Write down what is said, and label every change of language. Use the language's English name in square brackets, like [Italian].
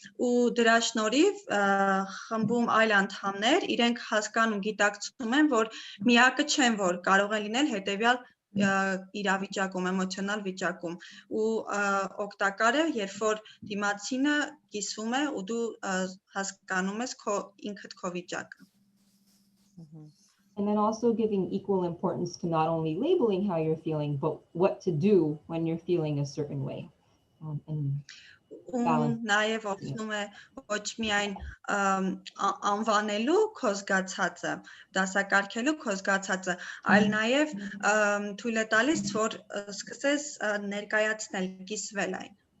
[Armenian] ու դրա շնորհիվ խմբում այլ անդամներ իրենք հասկանում, գիտակցում են, որ միակը չեն, որ կարող են լինել հետևյալ իրավիճակում, էմոցիոնալ վիճակում ու օգտակար է, երբ որ դիմացինը կիսվում է ու դու հասկանում ես ինքդ քո վիճակը. [English] And then also giving equal importance to not only labeling how you're feeling, but what to do when you're feeling a certain way. [Armenian] Նաև օգնում է ոչ միայն անվանելու քո զգացածը, դասակարգելու քո զգացածը, այլ նաև թույլ է տալիս, որ սկսես ներկայացնել, կիսվել այն.